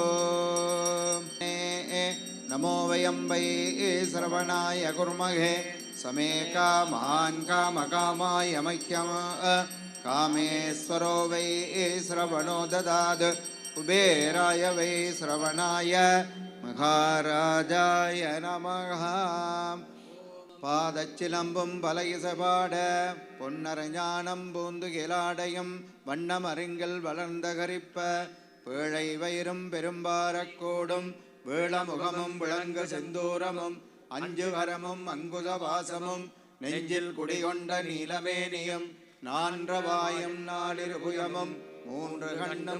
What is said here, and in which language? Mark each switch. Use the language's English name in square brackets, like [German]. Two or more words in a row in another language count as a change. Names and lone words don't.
[Sanskrit] नमो वयं वै श्रवणाय कुर्महे समे कामान् कामकामाय मह्यं कामेश्वरो वै श्रवणो ददात्. कुबेराय वै श्रवणाय महाराजाय नमः. [Tamil] பாதச்சிலம்பும் பலயிசபாட பொன்னரஞானம் பூந்து கிலாடையும் வண்ணமருங்கில் வளர்ந்த கரிப்ப பேழை வயிறும் பெரும்பாரக்கோடும் வேளமுகமும் விளங்கு செந்தூரமும் அஞ்சுகரமும் அங்குசவாசமும் நெஞ்சில் குடிகொண்ட நீலமேனியும் நான்றவாயும் நாலிருபுயமும் மூன்று கண்ணும்